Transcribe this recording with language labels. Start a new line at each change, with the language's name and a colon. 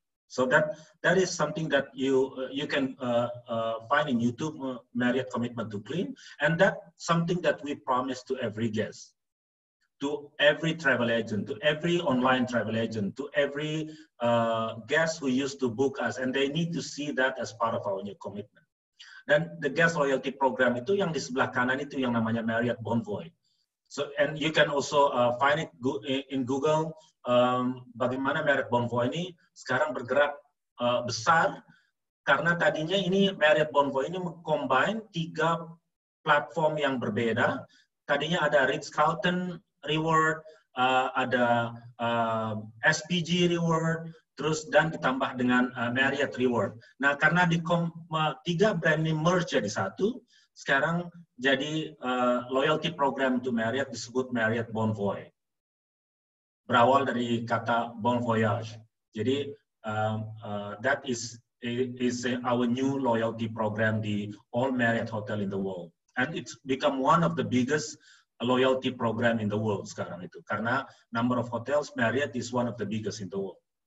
English: So that is something that you can find in YouTube, Marriott commitment to clean, and that's something that we promise to every guest, to every travel agent, to every online travel agent, to every guest who used to book us, and they need to see that as part of our new commitment.
Indonesian: Dan
English: the guest loyalty program
Indonesian: itu yang di sebelah kanan itu yang namanya Marriott Bonvoy.
English: So, and you can also find it in Google.
Indonesian: Bagaimana Marriott Bonvoy ini sekarang bergerak besar karena tadinya ini Marriott Bonvoy ini combine 3 platform yang berbeda. Tadinya ada Ritz-Carlton Reward, ada SPG Reward, terus dan ditambah dengan Marriott Reward. Nah, karena 3 brand ini merge jadi satu, sekarang jadi loyalty program untuk Marriott disebut Marriott Bonvoy. Berawal dari kata Bon Voyage.
English: Jadi that is our new loyalty program di all Marriott hotel in the world, and it's become one of the biggest loyalty program in the world
Indonesian: sekarang itu karena
English: number of hotels Marriott is one of the biggest in the world.